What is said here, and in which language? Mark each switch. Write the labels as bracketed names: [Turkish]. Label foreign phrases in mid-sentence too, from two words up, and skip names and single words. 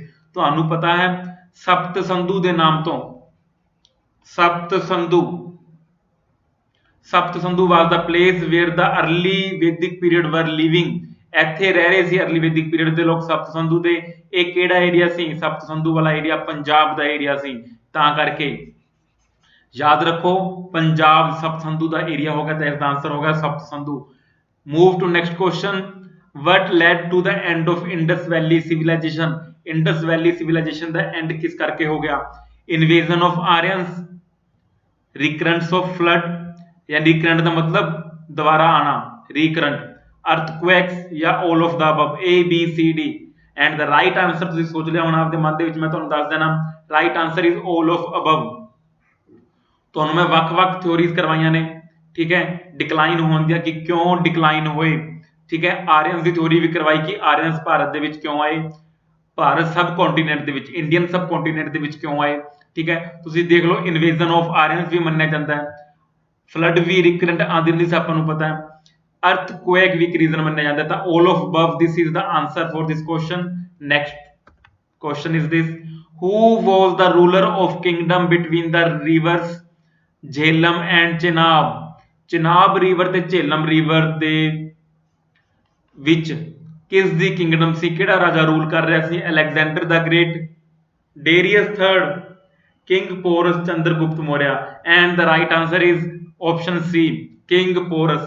[Punjabi] ਤੁਹਾਨੂੰ ਪਤਾ ਹੈ ਸਪਤ ਸੰਧੂ ਦੇ ਨਾਮ ਤੋਂ, ਸਪਤ ਸੰਧੂ [English] was the place where the early Vedic period were living. [Punjabi] ਇੱਥੇ ਰਹਿ ਰਹੇ ਸੀ [English] early Vedic period [Punjabi] ਦੇ ਲੋਕ ਸਪਤ ਸੰਧੂ ਦੇ। ਇਹ ਕਿਹੜਾ ਏਰੀਆ ਸੀ? ਸਪਤ ਸੰਧੂ ਵਾਲਾ ਏਰੀਆ ਪੰਜਾਬ ਦਾ ਏਰੀਆ ਸੀ, ਤਾਂ ਕਰਕੇ ਯਾਦ ਰੱਖੋ ਪੰਜਾਬ ਸਪਤ ਸੰਧੂ ਦਾ ਏਰੀਆ ਹੋ ਗਿਆ, ਤਾਂ ਇਸ ਦਾ ਆਂਸਰ ਹੋ ਗਿਆ ਸਪਤ ਸੰਧੂ। [English] move to next question. what led to the end of Indus Valley civilization? Indus Valley civilization [Punjabi] ਦਾ ਐਂਡ ਕਿਸ ਕਰਕੇ ਹੋ ਗਿਆ? [English] invasion of Aryans, recurrence of flood, [Punjabi] ਜਾਂ recurrent ਦਾ ਮਤਲਬ ਦੁਬਾਰਾ ਆਣਾ, [English] recurrent, earthquakes [Punjabi] ਜਾਂ [English] all of the above? ABCD। and the right answer [Punjabi] ਤੁਸੀਂ ਸੋਚ ਲਿਆ ਹੋਣਾ ਆਪਦੇ ਮਨ ਦੇ ਵਿੱਚ, ਮੈਂ ਤੁਹਾਨੂੰ ਦੱਸ ਦੇਣਾ [English] right answer is all of above। [Punjabi] ਤੁਹਾਨੂੰ ਮੈਂ ਵੱਖ-ਵੱਖ ਥਿਉਰੀਜ਼ ਕਰਵਾਈਆਂ ਨੇ, ਠੀਕ ਹੈ, ਡਿਕਲਾਈਨ ਹੋਣ ਦੀਆਂ ਕਿ ਕਿਉਂ ਡਿਕਲਾਈਨ ਹੋਏ। ਠੀਕ ਹੈ, ਆਰੀਅਨਸ ਦੀ ਥਿਉਰੀ ਵੀ ਕਰਵਾਈ ਕਿ ਆਰੀਅਨਸ ਭਾਰਤ ਦੇ ਵਿੱਚ ਕਿਉਂ ਆਏ, ਭਾਰਤ [English] sub continent [Punjabi] ਦੇ ਵਿੱਚ, [English] Indian sub continent [Punjabi] ਦੇ ਵਿੱਚ ਕਿਉਂ ਆਏ। ਠੀਕ ਹੈ। ਤੁਸੀਂ ਦੇਖ ਲਓ [English] invasion of Aryans [Punjabi] ਵੀ ਮੰਨਿਆ ਜਾਂਦਾ ਹੈ, ਫਲੱਡ ਵੀ ਰਿਕਰੈਂਟ ਆਉਂਦੀ ਹੁੰਦੀ ਸੀ ਆਪਾਂ ਨੂੰ ਪਤਾ ਹੈ, ਅਰਥਕੁਏਕ ਵੀ ਇੱਕ ਰੀਜ਼ਨ ਮੰਨਿਆ ਜਾਂਦਾ ਹੈ। [English] ਤਾਂ all of above this is the answer for this question. Next question is this: who was the ruler of kingdom between the rivers Jhelum and Chenab? [Punjabi] ਚਨਾਬ ਰਿਵਰ ਤੇ ਝੇਲਮ ਰਿਵਰ ਦੇ ਵਿੱਚ ਕਿਸ ਦੀ ਕਿੰਗਡਮ ਸੀ, ਕਿਹੜਾ ਰਾਜਾ ਰੂਲ ਕਰ ਰਿਹਾ ਸੀ? [English] Alexander the Great, Darius Third, King Porus, ਚੰਦਰਗੁਪਤ ਮੌर्य। and the right answer is option C, King Porus.